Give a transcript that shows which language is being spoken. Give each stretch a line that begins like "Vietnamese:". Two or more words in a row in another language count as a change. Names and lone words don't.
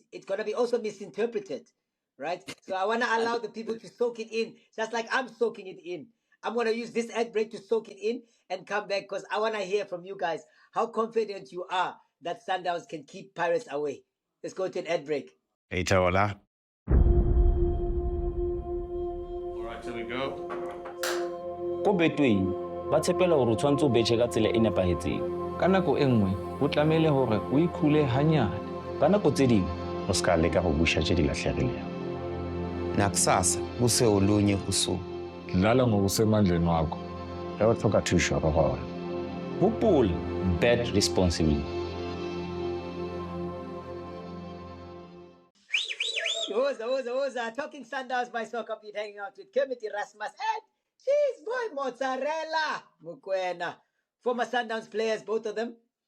English: It's gonna be also misinterpreted, right? So I wanna allow the people to soak it in, just like I'm soaking it in. I'm gonna use this ad break to soak it in and come back, because I wanna hear from you guys how confident you are that Sundowns can keep Pirates away. Let's go to an ad break. Hey, Taola. All right, here we go.
Southern Sotho: Ko Betway ba tshepela hore o tshwantse o betjhe ka tsela e nepahetseng. Ka nako e nngwe ho tlamehile hore o ikhule hanyane. Ka nako tse ding
Northern Sotho: O ska leka go busha tše di lahlegilego.
Zulu: Nakusasa kuse olunye usuku. Dlala ngokusemandleni wakho.
Northern Sotho: Ge o tlhoka thušo re gona.
Southern Sotho: hopola,
English: bet responsibly.
Zulu: Woza.
English: Talking Sundowns by SoccerBeat, hanging out with Kermit, Erasmus, and Cheezboy, Mozzarella, Mokoena. Former Sundowns players, both of them.